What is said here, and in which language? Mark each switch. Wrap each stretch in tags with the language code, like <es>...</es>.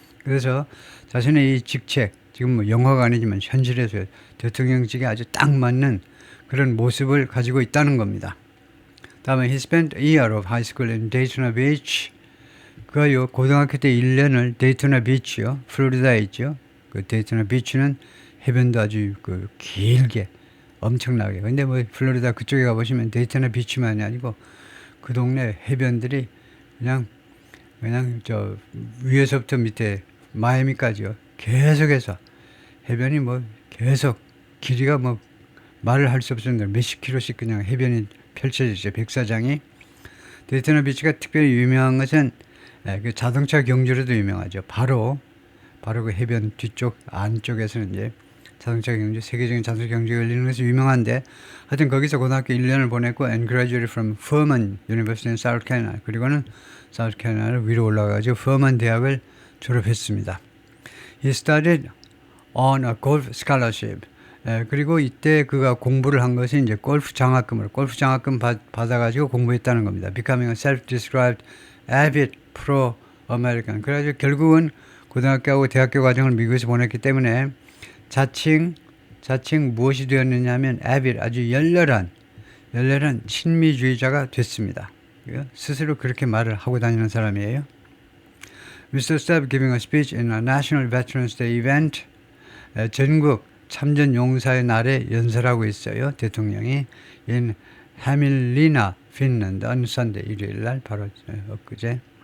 <ko>그래서 자신의 이 직책 지금 뭐 영화가 아니지만 현실에서 대통령직에 아주 딱 맞는 그런 모습을 가지고 있다는 겁니다. 다음에</ko> <en>he spent a year of high school in Daytona Beach.</en> <ko>그가요 고등학교 때 1년을 데이토나 비치요. 플로리다에 있죠. 그 데이토나 비치는 해변도 아주 길게 엄청나게. 근데 뭐 플로리다 그쪽에 가보시면 데이토나 비치만이 아니고 그 동네 해변들이 그냥 저 위에서부터 밑에 마이애미까지요. 계속해서 해변이 뭐 계속 길이가 뭐 말을 할 수 없을 정도로 몇십 킬로씩 그냥 해변이 펼쳐지죠. 백사장이. 데이토나 비치가 특별히 유명한 것은 그 자동차 경주로도 유명하죠. 바로 그 해변 뒤쪽 안쪽에서는 이제 자동차 경주, 세계적인 자동차 경주가 열리는 것이 유명한데 하여튼 거기서 고등학교 1년을 보냈고</ko> <en>and graduated from Furman University in South Carolina.</en> <ko>그리고는 South Carolina를 위로 올라가가지고 Furman 대학을 졸업했습니다.</ko> <en>He studied on a golf scholarship.</en> <ko>그리고 이때 그가 공부를 한 것이 이제 골프 장학금 받아가지고 공부했다는 겁니다.</ko> <en>Becoming a self-described avid pro-American.</en> <ko>그래가지고 결국은 고등학교하고 대학교 과정을 미국에서 보냈기 때문에 자칭 무엇이 되었느냐면 avid 아주 열렬한 친미주의자가 됐습니다. 스스로 그렇게 말을 하고 다니는 사람이에요.</ko> <en>Mr. Stubb giving a speech in a National Veterans Day event.</en> <ko>전국 참전 용사의 날에 연설하고 있어요. 대통령이</ko> <en>in Hämeenlinna, Finland on Sunday</en> <ko>일요일 날 바로 엊그제.</ko>